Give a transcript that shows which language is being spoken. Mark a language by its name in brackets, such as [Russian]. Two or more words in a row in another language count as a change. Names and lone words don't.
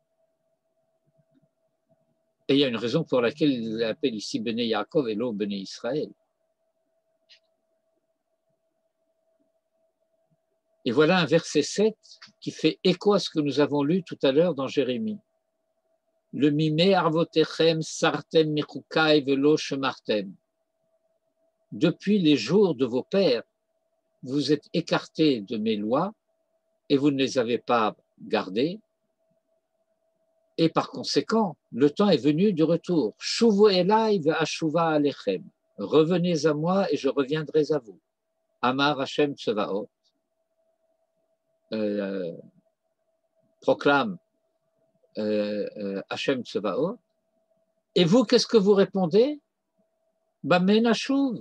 [French] Et il y a une raison pour laquelle il appelle ici [Hebrew] בני יעקב [French] et l'eau [Hebrew] בני ישראל. [French] Et voilà un verset 7 qui fait écho à ce que nous avons lu tout à l'heure dans Jérémie. [Hebrew] למימי אבותיכם סרתם מחקי ולא שמרתם. [French] Depuis les jours de vos pères, vous êtes écartés de mes lois et vous ne les avez pas gardées. Et par conséquent, le temps est venu du retour. [Hebrew] שובו אלי ואשובה אליכם. [French] Revenez à moi et je reviendrai à vous. [Hebrew] אמר השם צבאות. [French] Proclame Hashem Tsevaot. Et vous, qu'est-ce que vous répondez? [Hebrew] במה נשוב.